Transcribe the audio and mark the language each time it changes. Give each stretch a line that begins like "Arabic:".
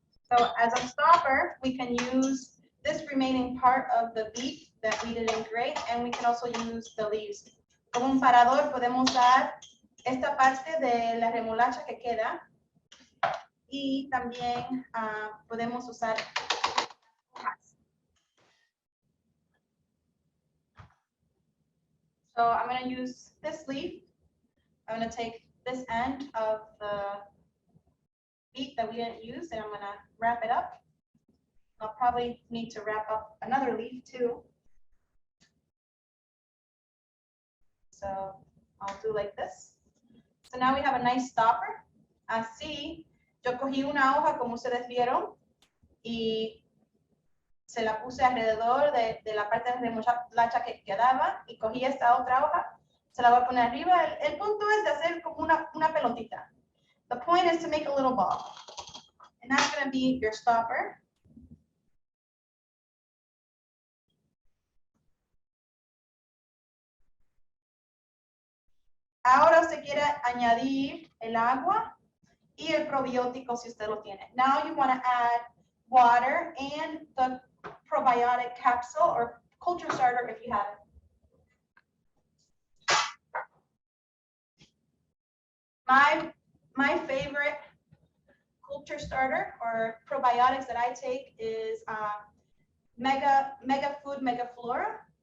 English: So as a stopper, we can use this remaining part of the beef that we didn't grate, and we can also use the leaves.
Spanish: Como un parador podemos dar esta parte de la remolacha que queda, y también podemos usar hojas.
English: So I'm going to use this leaf. I'm going to take this end of the beet that we didn't use, and I'm going to wrap it up. I'll probably need to wrap up another leaf too. So I'll do like this. So now we have a nice stopper.
Spanish: Así, yo cogí una hoja como ustedes vieron y se la puse alrededor de la parte de remolacha que quedaba, y cogí esta otra hoja, se la voy a poner arriba. El punto es de hacer como una pelotita.
English: The point is to make a little ball. And that's going to be your stopper.
Spanish: Ahora usted quiere añadir el agua y el probiótico si usted lo tiene.
English: Now you want to add water and the probiotic capsule or culture starter if you have it. My favorite culture starter or probiotics that I take is Mega Food Mega Flora.